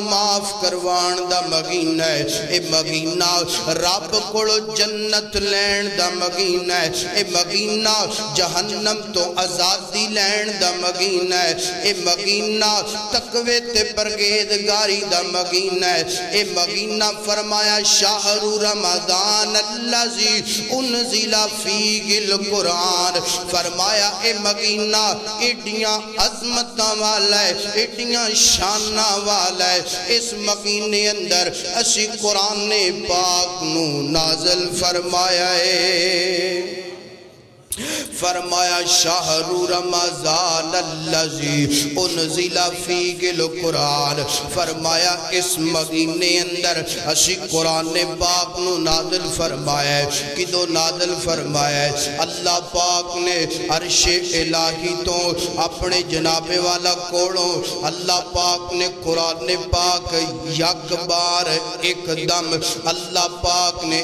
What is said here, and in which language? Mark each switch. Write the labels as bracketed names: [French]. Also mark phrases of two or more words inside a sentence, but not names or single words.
[Punjabi] معاف کروان دا مہینہ ہے اے مہینہ رب کول جنت لین دا مہینہ ہے اے مہینہ جہنم تو آزادی لین دا مہینہ ہے اے مہینہ تقوی تے پرہیزگاری دا مہینہ ہے اے مہینہ فرمایا [Arabic] شہر رمضان الذی انزل فیہ القرآن [Punjabi] فرمایا اے مہینہ ایڈیاں عظمتاں والا ہے ایڈیاں شاناں والا ہے اس مہینے اندر اسی قرآن پاک نو نازل فرمایا ہے فرمایا [Arabic] شہر رمضان الذی انزل فیہ القرآن [Punjabi] فرمایا اس مہینے اندر اسی قرآن پاک نو نازل فرمایا ہے کدو نازل فرمایا ہے اللہ پاک نے عرش الہی تو اپنے جناب والا کوڑوں اللہ پاک نے قرآن پاک یک بار ایک دم اللہ پاک نے